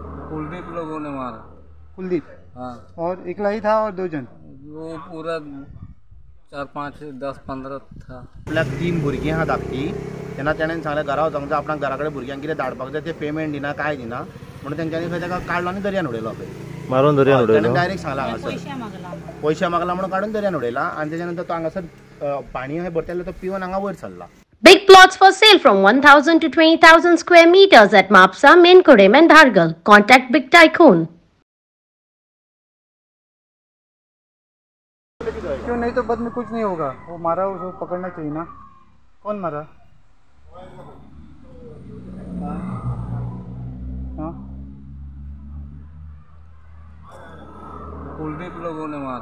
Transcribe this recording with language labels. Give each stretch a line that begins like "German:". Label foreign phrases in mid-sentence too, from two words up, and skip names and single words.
Hindi: कुलदीप लोगों ने मारा। कुलदीप? हाँ। और एकला ही था और 2 जन? वो पूरा 4, 5, 10, 15 था।
Konkani: आपल्याक 3 भुरगीं आहा धाकटी तेन्ना तेणेन सांगलें घरा वचोंक जाय, आपणाक घरा कडेन भुरग्यांक कितें धाडपाक जाय ते पेमेंट दिना काय दिना म्हणून तेंच्यांनी खंय ताका काडलो आनी दर्यान उडयलो खंय मारून दर्यान उडयलो। तेणेन डायरेक्ट सांगलां हांगासर पयशे मागला म्हणून काडून दर्यान उडयला आनी तेच्या नंतर तो हांगासर पाणी अशें भरतेलें तो पिवन हांगा वयर सरला।
English: Big plots for sale from 1,000 to 20,000 square meters at Mapsa, Menkodem and Dhargal. Contact Big Tycoon.
Hindi: क्यों नहीं तो बाद में कुछ नहीं होगा। वो मारा उसको पकड़ना चाहिए ना। कौन मारा? हाँ? कुलदीप लोगों ने मारा।